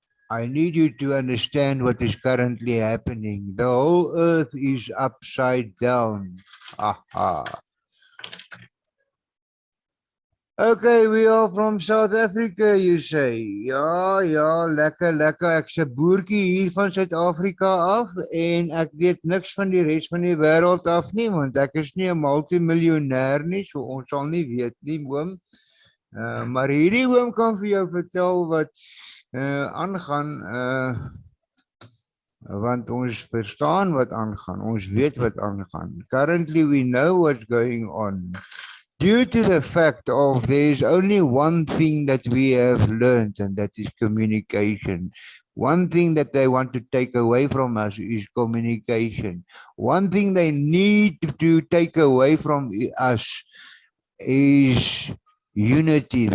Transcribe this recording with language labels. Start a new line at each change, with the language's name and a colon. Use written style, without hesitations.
English: I need you to understand what is currently happening. The whole earth is upside down. Aha. Okay, we are from South Africa, you say.
Afrikaans: Ja, ja, lekker, lekker. Ek's 'n boertjie hier van Suid-Afrika af en ek weet niks van die res van die wêreld af nie, want ek is nie 'n multimiljonair nie, so ons sal nie weet nie, oom. Maar hierdie oom kan vir jou vertel wat aangaan, want ons verstaan wat aangaan. Ons weet wat aangaan.
English: Currently we know what's going on. Due to the fact of there's only one thing that we have learned, and that is communication. One thing that they want to take away from us is communication. One thing they need to take away from us is unity.